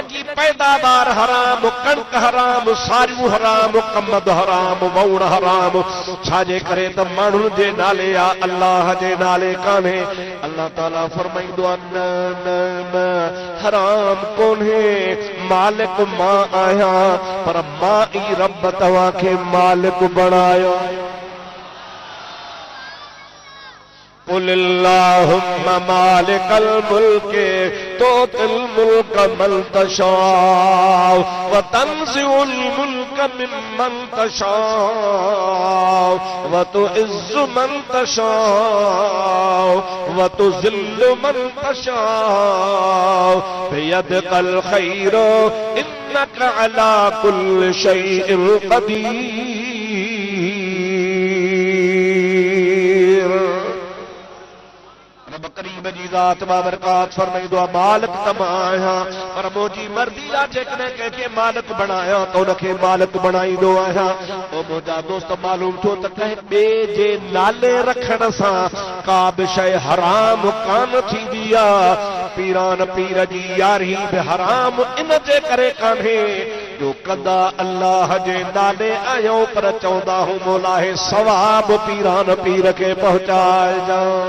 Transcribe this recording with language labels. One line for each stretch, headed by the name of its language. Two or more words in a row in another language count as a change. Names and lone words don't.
Sindhi: जी पैदावार हराम कणक हराम सारियूं हराम कमद हराम वौण हराम छाजे करे त माण्हुनि जे नाले आहे अल्लाह जे नाले कान्हे अल्लाह ताला फरमाईंदो आहे न हराम कोन्हे मालिक मां आहियां पर मां ई रब तव्हांखे मालिक बणायो
Arabic: قل اللهم مالك الملك تؤتي الملك من تشاء و تنزع الملك ممن تشاء و تعز من تشاء و تذل من تشاء بيدك الخير إنك على كل شيء قدير
Sindhi: करीब जी ज़ात बाबरकात फरमाईंदो आहे मालिक त मां आहियां पर मुंहिंजी मर्ज़ी आहे जेकॾहिं कंहिंखे मालिक बणायां त उनखे मालिक बणाईंदो आहियां पोइ मुंहिंजा दोस्त मालूम थियो त कंहिं ॿिए जे नाले रखण सां का बि शइ हराम कान थींदी आहे पीरान पीर जी यारी बि हराम इन जे करे कान्हे जो कंदा अल्लाह जे नाले आहियूं पर चवंदा हूं मोलाहे सवाब पीरान पीर खे पहुचाइजां